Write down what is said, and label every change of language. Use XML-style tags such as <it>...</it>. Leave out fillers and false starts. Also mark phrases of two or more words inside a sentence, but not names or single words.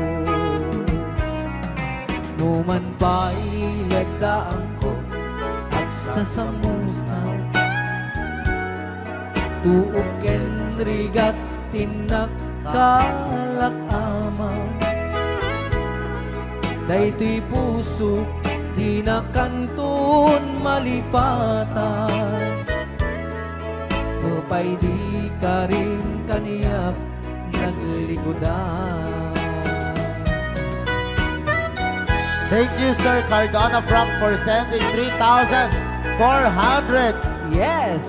<ilo>Numan pa'y lagdaan ko at sa samusaw Tuok ken rigat tinakkalak amaw Daytoy puso di na kanton malipatan Upay di ka rin kaniyak naglikodan</ilo> <en>Thank you, Sir Cardona Frank, for sending 3,400 Yes!</en>